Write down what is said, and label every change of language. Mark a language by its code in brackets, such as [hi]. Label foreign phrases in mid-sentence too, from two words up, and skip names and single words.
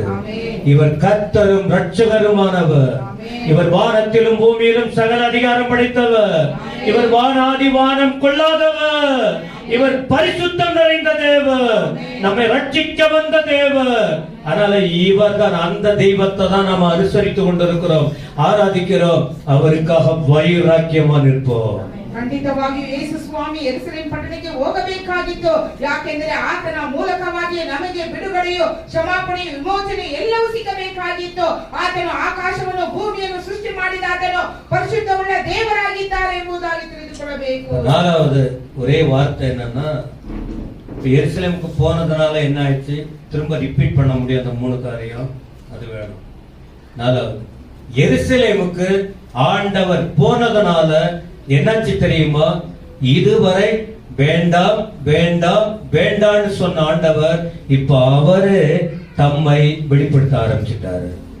[ta] இவர் கர்த்தரும் ரட்சகருமானவர், இவர் வானத்திலும் பூமியிலும் சகல அதிகாரம் படைத்தவர், இவர் வானாதி வானம் கொள்ளாதவர், இவர் பரிசுத்தம் நிறைந்த தேவர், நம்மை ரட்சிக்க வந்த தேவர். அதனால இவர் தான், அந்த தெய்வத்தை தான் நாம அனுசரித்து கொண்டிருக்கிறோம், ஆராதிக்கிறோம், அவருக்காக வைராக்கியமா நிற்போம். [kn] ಖಂಡಿತವಾಗಿಯೂ ಯೇಸು ಸ್ವಾಮಿ ಯೆರೂಸಲೇಮ್ ಪಟ್ಟಣಕ್ಕೆ ಹೋಗಬೇಕಾಗಿತ್ತು. ಯಾಕೆಂದರೆ ಆತನ ಮೂಲಕವಾಗಿ ನಮಗೆ ಬಿಡುಗಡೆಯು, ಕ್ಷಮಾಪಣೆಯು, ವಿಮೋಚನೆ ಎಲ್ಲವೂ ಸಿಗಬೇಕಾಗಿತ್ತು. ಆತನು ಆಕಾಶವನ್ನು ಭೂಮಿಯನ್ನು ಸೃಷ್ಟಿ ಮಾಡಿದಾತನು ಪರಿಶುದ್ಧವುಳ್ಳ ದೇವರಾಗಿದ್ದಾರೆ ಎಂಬುದಾಗಿ ತಿಳಿದುಕೊಳ್ಳಬೇಕು. [ta] நாலாவது ஒரே வார்த்தை என்னன்னா, எருசலேமுக்கு போனதுனால என்ன ஆயிடுச்சு, திரும்ப ரிப்பீட் பண்ண முடியும் அந்த 3 காரியம், அது வேணும். நாலாவது, எருசலேமுக்கு ஆண்டவர் போனதுனால என்னாச்சு தெரியுமா, இதுவரை வேண்டாம் வேண்டாம் வேண்டாம்னு சொன்ன ஆண்டவர் இப்ப அவரு தம்மை வெளிப்படுத்த ஆரம்பிச்சிட்டாரு.